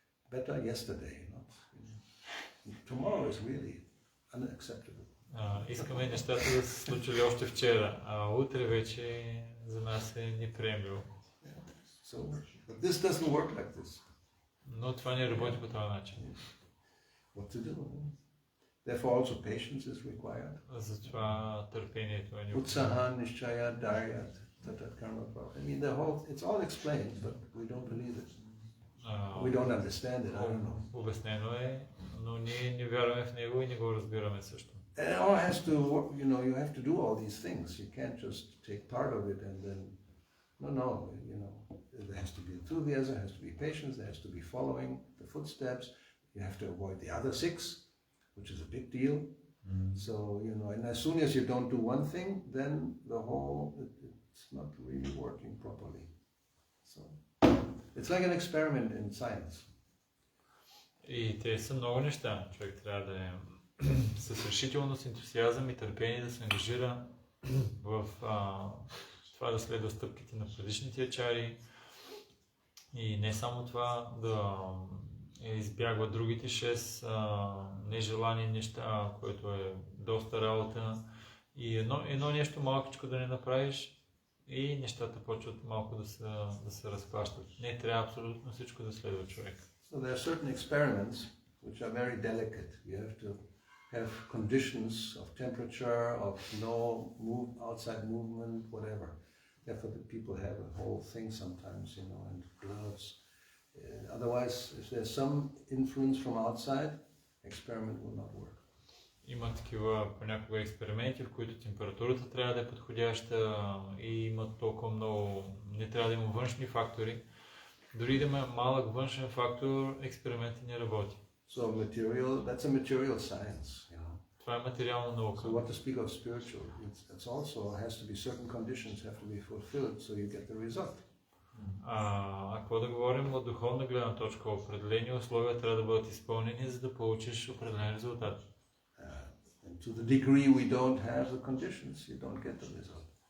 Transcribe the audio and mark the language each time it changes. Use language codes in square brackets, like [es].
[en] Better yesterday, not tomorrow is really unacceptable. [bg] Искаме нещата да се случили още вчера, а утре вече за нас е неприемливо. [en] But this doesn't work like this. [bg] Но това не работи по този начин. [en] What to do? Therefore also patience is required. [bg] Затова търпението е необходимо. [sa] Utsaha, nishchaya, daryat, tatat karma. [en] I mean, it's all explained, but we don't believe it. We don't understand it. I don't know. [bg] Обяснено е, но ние не вярваме в него и не го разбираме също. [en] And it all has to, you have to do all these things. You can't just take part of it and then, no, there has to be enthusiasm, there has to be patience, there has to be following the footsteps. You have to avoid the other 6, which is a big deal. So, and as soon as you don't do one thing, then the whole, it's not really working properly. So, it's like an experiment in science. [bg] И те са много неща. Човек трябва да е с решителност, ентусиазъм и търпение да се ангажира в това да следва стъпките на предишните ачари и не само това, да избягва другите 6 нежелани неща, което е доста работа и едно нещо малкичко да не направиш и нещата почват малко да се разхващат. Не трябва абсолютно всичко да следва човек. [en] So there are certain experiments which are very delicate. You have to have conditions of temperature, of no outside movement, whatever. Therefore the people have a whole thing sometimes, and gloves. Otherwise, if there's some influence from outside, experiment will not work. [bg] Има такива понякога експерименти, в които температурата трябва да е подходяща и има толкова много, не трябва да има външни фактори. Дори да има малък външен фактор, експериментът не работи. [en] So that's a material science, [bg] Това е материална наука. [en] So what to speak of spiritual, it's also has to be certain conditions have to be fulfilled so you get the result. [bg] Какво да говорим от духовна гледна точка? Определени условия трябва да бъдат изпълнени, за да получиш определен резултат. [en] And to the degree we don't have the conditions, you don't get the result.